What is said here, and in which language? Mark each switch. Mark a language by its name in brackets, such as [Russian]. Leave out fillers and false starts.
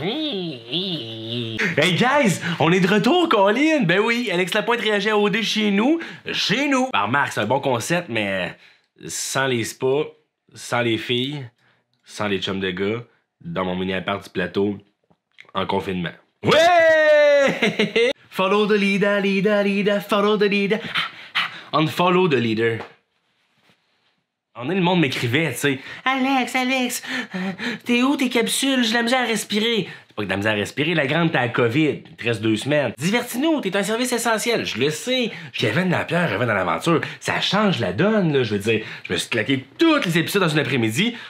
[English] Hey guys, [French] on est de retour, Colin. Ben oui, Alex Lapointe réagit à OD chez nous. Chez nous. Ben remarque, c'est un bon concept, mais sans les spas, sans les filles, sans les chums de gars, dans mon mini-appart du plateau, en confinement. Ouais! [English] Follow the leader, leader, follow the leader. Unfollow the leader. [French] On est, le monde m'écrivait, tu sais. Alex, t'es où tes capsules? J'ai de la misère à respirer. C'est pas que de la misère à respirer, la grande, t'as la COVID. Il te reste 2 semaines. Divertis-nous, t'es un service essentiel. Je le sais. Kevin Lapierre revient dans l'aventure. Ça change la donne, là. Je veux dire, je me suis claqué tous les épisodes dans une après-midi.